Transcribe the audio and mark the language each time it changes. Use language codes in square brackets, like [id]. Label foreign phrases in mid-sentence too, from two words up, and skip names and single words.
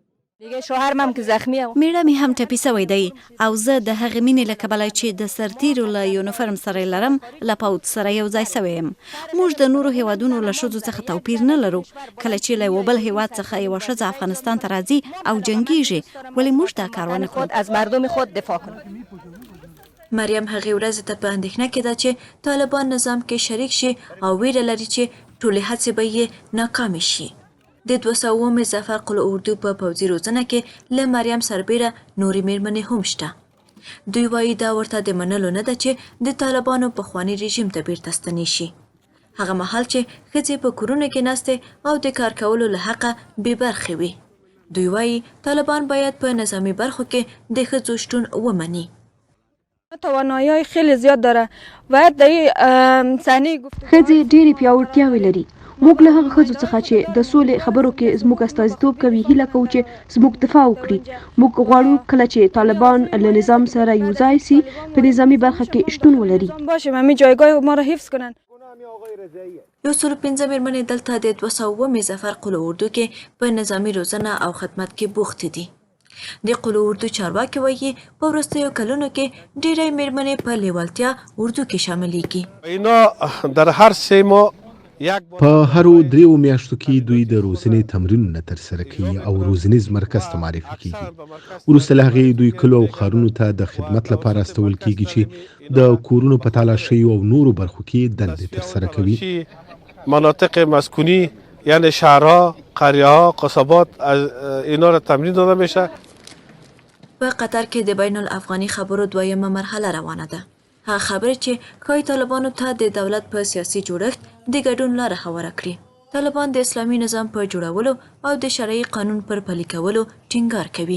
[ps] میړه مې هم ټپي سوی دی او زه د هغې مینې له کبله چې د سرتېرو له یونیفرم سره یې لرم له پوځ سره یو ځای سوی یم. موږ د نورو هیوادونو له ښځو څخه توپیر نه لرو. کله چې له یوه بل هیواد څخه یوه ښځه افغانستان ته راځي او جنګیږي ولې موږ دا کار ونه کړو. [fa] از مردم خود دفاع کنیم. [ps] مریم هغې ورځې ته په اندېښنه کې ده چې طالبان نظام کې شریک شي او ویره لري چې ټولې هڅې به یې ناکامې شي. د 200 ظفر قلعه اردو په پوځي روزنه کې له مریم سربیره نورې میرمنې هم شته. دوی وایي دا ورته د منلو نه ده چې د طالبانو پخواني رژیم ته بیرته ستنې شي. هغه مهال چې ښځې په کورونو کې ناستې او د کار کولو له حقه بې برخې وي. دوی وایي طالبان باید په نظامي برخو کې د ښځو شتون ومني. [fa] توانایی‌های خیلی زیاد داره. باید در این صحنه گفتگو [ps] ښځې ډېرې پیاوړتیاوې لري. موږ له هغه ښځو څخه چې د سولې خبرو کې زموږ استازیتوب کوي هیله کوو چې زموږ دفاع وکړي. موږ غواړو کله چې طالبان له نظام سره یو ځای سي په نظامي برخه کې شتون ولري. [fa] باشیم همین جایگاه ما را حفظ کنن. [ps] 115 میرمنې دلته د 200 ظفر قلعه اردو کې په نظامي روزنه او خدمت کې بوخت دي. د قلعه اردو چارواکي وایي په وروستیو کلونو کې ډېری میرمنې په لیوالتیا اردو کې شاملېږي. [fa] اینا در هر 3 ماه [ps] په هرو 3 میاشتو کې دوی د روزنې تمرینونه ترسره کوي او روزنیز مرکز ته معرفي کیږي. وروسته له هغې دوی کلو او ښارونو ته د خدمت لپاره استول کیږي چې د کورونو په تالاشیو او نورو برخو کې دندې ترسره کوي. [fa] مناطق مسکونی یعنی شهرها، قریه‌ها، قصبات از اینا را تمرین داده میشه. [ps] په قطر کې د بین الافغاني خبرو 2مه مرحله روانه ده. هغه خبرې چې ښایي طالبانو ته د دولت په سیاسي جوړښت د ګډون لاره هواره کړي. طالبان د اسلامي نظام په جوړولو او د شرعي قانون پر پلي کولو ټینګار کوي.